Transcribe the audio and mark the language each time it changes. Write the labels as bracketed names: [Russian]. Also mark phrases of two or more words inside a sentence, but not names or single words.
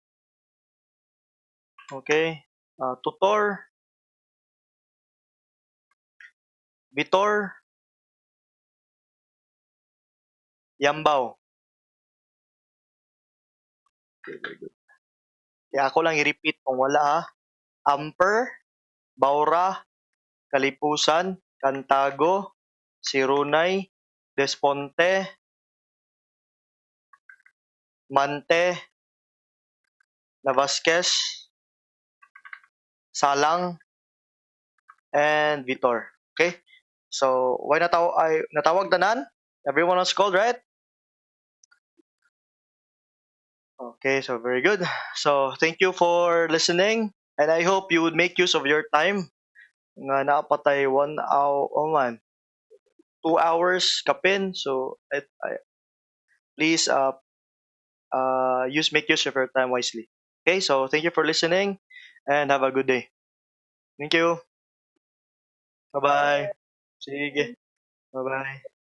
[English] Okay. Tutor, bitor, yambaw. Okay, very good. [Cebuano] Kaya ako lang i-repeat kung wala ha. Amper, baura, kalipusan, kantago, sirunay, desponte, mante, Navasquez, salang, [English] and vitor. [Cebuano] Okay? So, why natawag tanan? [English] Everyone was called, right? Okay, so very good. So, thank you for listening, and I hope you would make use of your time. [Cebuano] Nga napatay 1 hour, oh man, 2 hours kapin. [English] So, please make use of your time wisely. Okay, so thank you for listening, and have a good day. Thank you. Bye bye. [Cebuano] Sige. Bye bye.